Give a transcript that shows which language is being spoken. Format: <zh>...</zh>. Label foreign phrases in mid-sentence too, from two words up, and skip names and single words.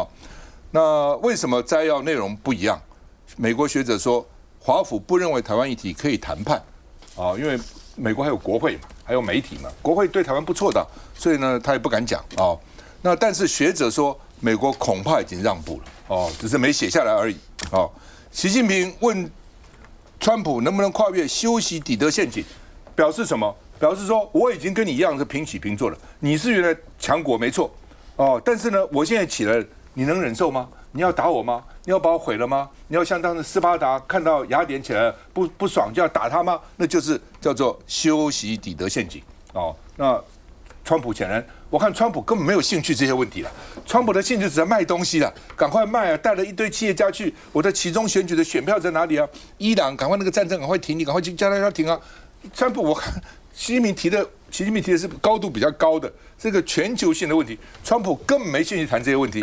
<zh>那為什麼摘要內容不一樣？美國學者說，華府不認為台灣議題可以談判啊，因為美國還有國會嘛。還有媒體嘛，國會對台灣不錯的，所以呢，他也不敢講哦。那但是學者說，美國恐怕已經讓步了哦，只是沒寫下來而已哦。習近平問川普能不能跨越修昔底德陷阱，表示什麼？表示說我已經跟你一樣是平起平坐了，你是原來強國沒錯哦，但是呢，我現在起來了，你能忍受嗎？你要打我嗎？你要把我毀了嗎？你要像當時斯巴達看到雅典起來不爽就要打他嗎？那就是叫做修昔底德陷阱哦。那川普顯然，我看川普根本沒有興趣這些問題了。川普的興趣只在賣東西了，趕快賣啊！帶了一堆企業家去，我的期中選舉的選票在哪裡啊？伊朗趕快那個戰爭趕快停，你趕快去叫他停啊！川普我看習近平提的是高度比較高的這個全球性的問題，川普根本沒興趣談這些問題。</zh>